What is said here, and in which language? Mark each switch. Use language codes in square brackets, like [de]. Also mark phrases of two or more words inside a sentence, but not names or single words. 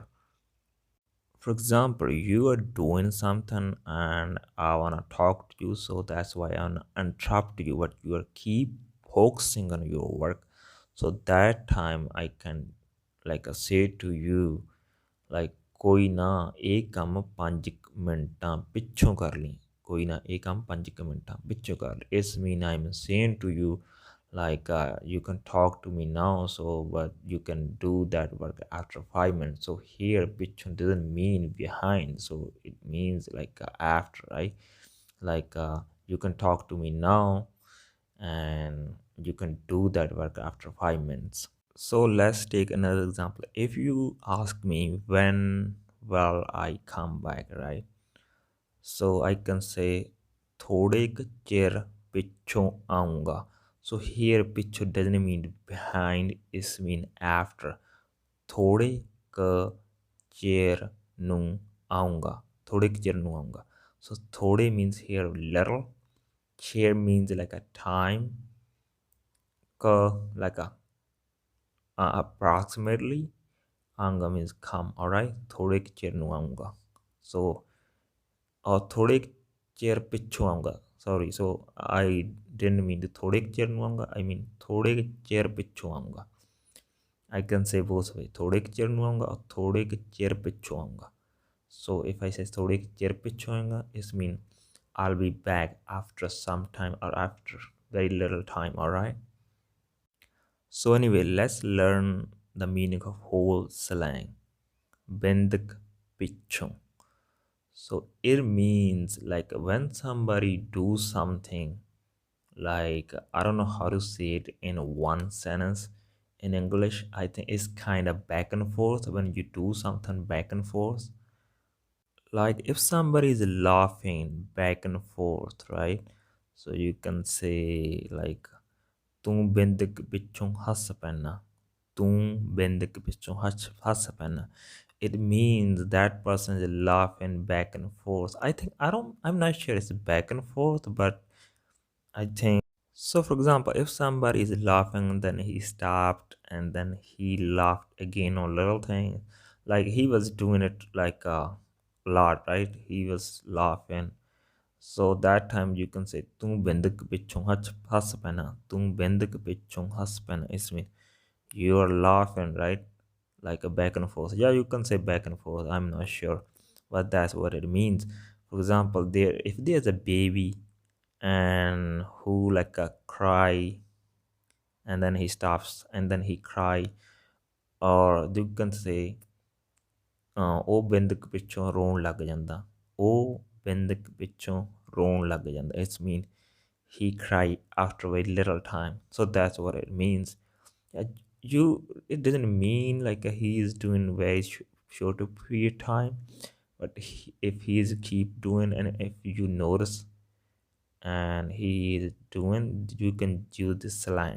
[en] For example, you are doing something and I wanna talk to you, so that's why I'm interrupt you, but you are keep focusing on your work. So that time I can like say to you like [pa] ਕੋਈ ਨਾ ਇਹ ਕੰਮ 5 ਮਿੰਟਾਂ ਪਿੱਛੋਂ ਕਰ ਲਈ, ਕੋਈ ਨਾ ਇਹ ਕੰਮ 5 ਮਿੰਟਾਂ ਪਿੱਛੋਂ ਕਰ ਲਈ. [en] It's mean I'm saying to you like you can talk to me now, so but you can do that work after 5 minutes. So here pichon doesn't mean behind, so it means like after, right? Like you can talk to me now and you can do that work after 5 minutes. So let's take another example. If you ask me when will I come back, right? So I can say [pa] ਥੋੜ੍ਹੇ ਕ ਚਿਰ ਪਿੱਛੋਂ ਆਊਂਗਾ. [en] So here pichon doesn't mean behind, it mean after. [pa] ਥੋੜ੍ਹੇ ਕ ਚਿਰ ਨੂੰ ਆਊਂਗਾ. ਥੋੜ੍ਹੇ ਕ ਚਿਰ ਨੂੰ ਆਊਂਗਾ. [en] So thode means here little. Chair means like a time. Ka like a approximately. Anga means come. All right, [pa] ਥੋੜ੍ਹੇ ਕੀ ਚੇਰ ਨੂੰ ਆਊਂਗਾ. So ਔਰ ਥੋੜ੍ਹੇ ਕੀ ਚੇਰ ਪਿੱਛੂ ਆਊਂਗਾ. [en] Sorry, so I didn't mean the [pa] ਥੋੜ੍ਹੇ ਕੀ ਚੇਰ ਨੂੰ ਆਊਂਗਾ, [en] I mean [pa] ਥੋੜ੍ਹੇ ਕੀ ਚੇਰ ਪਿੱਛੂ ਆਊਂਗਾ. [en] I can say both way, [pa] ਥੋੜ੍ਹੇ ਕੀ ਚੇਰ ਨੂੰ ਆਊਂਗਾ ਔਰ ਥੋੜ੍ਹੇ ਕੀ ਚੇਰ ਪਿੱਛੂ ਆਊਂਗਾ. [en] So if I say [pa] ਥੋੜ੍ਹੇ ਕੀ ਚੇਰ ਪਿੱਛੂ ਆਊਂਗਾ, [en] it mean I'll be back after some time or after very little time, all right? So anyway, let's learn the meaning of whole slang. [pa] ਬਿੰਦ ਪਿੱਛੋਂ. [en] So it means like when somebody do something, like I don't know how to say it in one sentence in English. I think it's kind of back and forth when you do something back and forth. Like if somebody is laughing back and forth, right? So you can say like [pa] ਤੂੰ ਬਿੰਦਕ ਪਿੱਛੋਂ ਹੱਸ ਪੈਣਾ ਤੂੰ ਬਿੰਦਕ ਪਿੱਛੋਂ ਹੱਸ ਪੈਣਾ [en] it means that person is laughing back and forth. I'm not sure it's back and forth, but I think so. For example, if somebody is laughing, then he stopped and then he laughed again on little things. Like he was doing it like a lot, right? He was laughing. So that time you can say [pa] "ਤੂੰ ਬਿੰਦਕ ਪਿੱਛੋਂ ਹੱਸ ਪੈਣਾ ਤੂੰ ਬਿੰਦਕ ਪਿੱਛੋਂ ਹੱਸ ਪੈਣਾ." [en] It means you are laughing, right? Like a back and forth. Yeah, you can say back and forth. I'm not sure, but that's what it means. For example, if there's a baby and who like a cry and then he stops and then he cry, or you can say [pa] ਉਹ ਬਿੰਦਕ ਪਿੱਛੋਂ ਰੋਣ ਲੱਗ ਜਾਂਦਾ ਉਹ ਬਿੰਦਕ ਪਿੱਛੋਂ ਰੋਣ ਲੱਗ ਜਾਂਦਾ [en] it's mean he cried after a very little time. So that's what it means. Yeah, you it doesn't mean like he is doing very short period time, but if he is keep doing and if you notice and he is doing, you can use this slang.